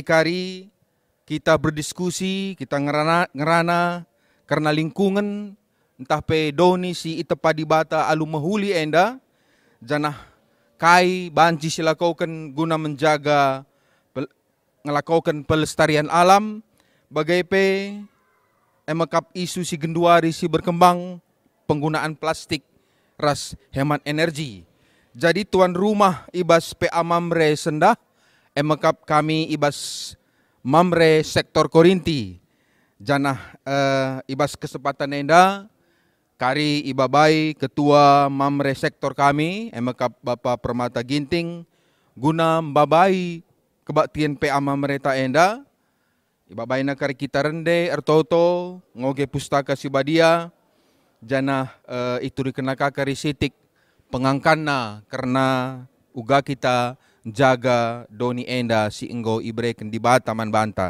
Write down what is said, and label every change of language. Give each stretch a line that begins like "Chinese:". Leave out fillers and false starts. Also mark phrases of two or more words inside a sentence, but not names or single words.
Batak Karo: kari kita berdiskusi, kita ngerana karena lingkungan entah pe Doni si itepa di bata alu mahuli enda, janah kai banci silakaukan guna menjaga ngelakaukan
Indonesian: pelestarian alam,
Batak Karo: bagai pe emakap isu si genduari si berkembang
Indonesian: penggunaan plastik
Batak Karo: ras
Indonesian: hemat energi.
Batak Karo: Jadi tuan rumah ibas PA Mamre sendah, emakap kami ibas Mamre sektor Korinti. Janah ibas kesempatan enda, kari ibabai ketua Mamre sektor kami, emakap Bapak Permata Ginting, guna mbabai kebaktian PA Mamre ta enda, ibabai na kari kita rende, ertoto, ngoge pustaka sibadia, janah itu dikenaka kari sitik, pengangkanna karena uga kita jaga Doni enda si enggo ibreken di bata man banta.